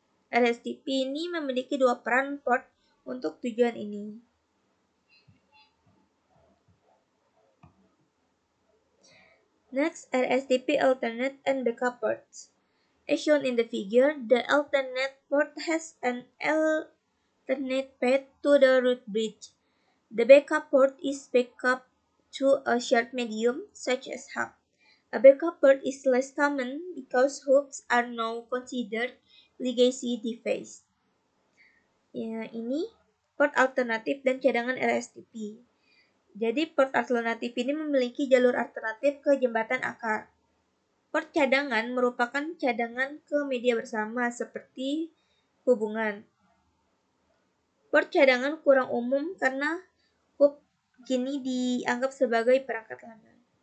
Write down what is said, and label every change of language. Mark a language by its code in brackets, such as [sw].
[id] RSTP ini memiliki dua peran port untuk tujuan ini. [en] Next, RSTP alternate and backup ports. As shown in the figure, the alternate port has an alternate path to the root bridge. The backup port is backup to a shared medium, such as hub. A backup port is less common because hubs are now considered legacy device. [id] Ya, ini port alternatif dan cadangan RSTP. Jadi port alternatif ini memiliki jalur alternatif ke jembatan akar. Port cadangan merupakan cadangan ke media bersama seperti hubungan. Port cadangan kurang umum karena hub kini dianggap sebagai perangkat langganan.